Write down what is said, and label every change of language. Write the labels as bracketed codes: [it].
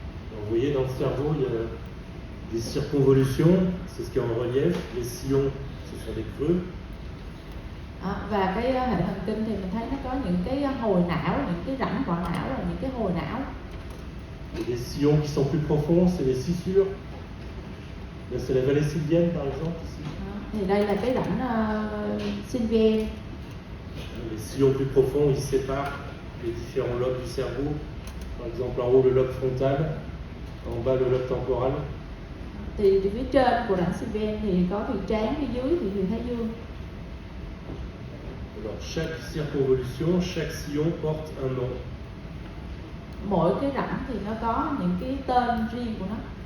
[fr] Vous voyez dans le cerveau, il y a des circonvolutions, c'est ce qui est en relief. Les sillons, ce sont des creux. [vi] Và cái hệ thần kinh thì mình thấy nó có những cái hồi não, những cái rãnh vỏ não và những cái hồi não. [fr] Les sillons qui sont plus profonds, c'est les scissures. Là, c'est la vallée sylvienne, par exemple, ici. [vi] Thì đây là cái rãnh Sylvienne. [fr] Les sillons plus profonds, ils séparent les différents lobes du cerveau. Par exemple, en haut, le lobe frontal, en bas, le lobe temporal. [vi] Thì phía trên của rãnh Sylvienne thì có thùy trán, phía dưới thì thùy thái dương. [fr] Alors, chaque circonvolution, chaque sillon porte un nom. [vi] Mỗi cái rãnh thì nó có những cái tên riêng của nó.